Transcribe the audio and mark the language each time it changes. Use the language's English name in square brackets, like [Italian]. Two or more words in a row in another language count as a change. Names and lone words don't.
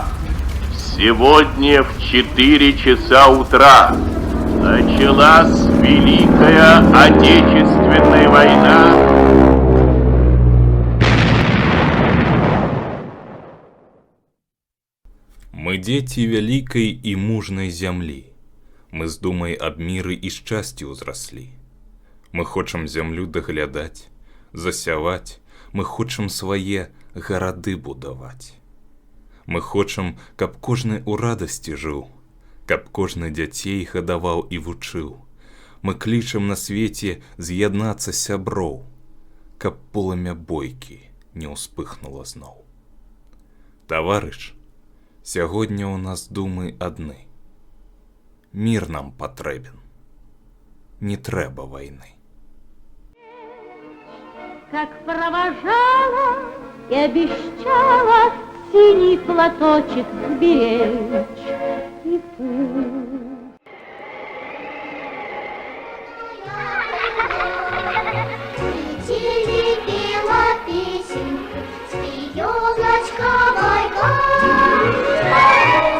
[Russian] Сегодня в 4 часа утра началась Великая Отечественная война. [Belarusian] Мы дзеці вялікай і мужнай зямлі. Мы з думай аб міры і шчасці ўзраслі. Мы хочам зямлю даглядаць, засяваць, мы хочам свае гарады будаваць. Мы хочам, каб кожны ў радасці жыў, каб кожны дзяцей гадаваў і вучыў. Мы клічам на свеце з'яднацца сяброў, каб полымя бойкі не ўспыхнула зноў. Таварыш, сягоння ў нас думы адны. Мір нам патрэбен. Не трэба вайны. [Russian] Как провожала и обещала синий платочек сберечь. И пусть теребила песенку с елочковой горы.